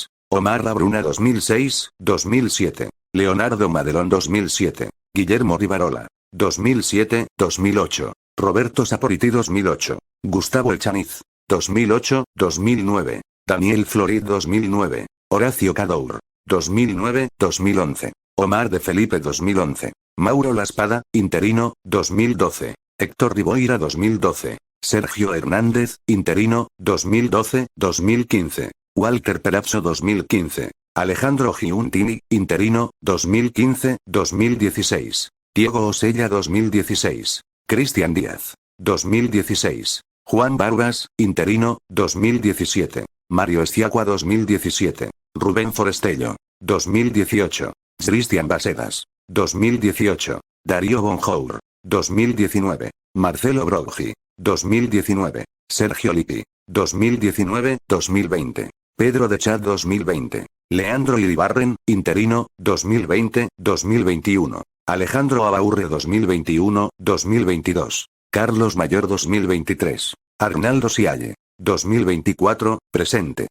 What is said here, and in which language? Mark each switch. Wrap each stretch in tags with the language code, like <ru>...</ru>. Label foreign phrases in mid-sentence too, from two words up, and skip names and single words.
<es>Omar Labruna 2006-2007. Leonardo Madelón 2007. Guillermo Rivarola. 2007-2008. Roberto Saporiti 2008. Gustavo Echaniz. 2008-2009. Daniel Florid 2009. Horacio Cadour. 2009-2011. Omar de Felipe 2011. Mauro Laspada, interino, 2012. Héctor Riboira 2012. Sergio Hernández, interino, 2012-2015. Walter Perazzo 2015. Alejandro Giuntini, interino, 2015-2016. Diego Osella 2016. Cristian Díaz. 2016. Juan Vargas, interino, 2017. Mario Estiagua 2017. Rubén Forestello. 2018. Cristian Basedas. 2018. Darío Bonjour. 2019. Marcelo Broggi. 2019. Sergio Lippi. 2019-2020. Pedro de Chat 2020. Leandro Iribarren, interino, 2020-2021. Alejandro Abaurre 2021-2022. Carlos Mayor 2023. Arnaldo Sialle. 2024, presente.</es>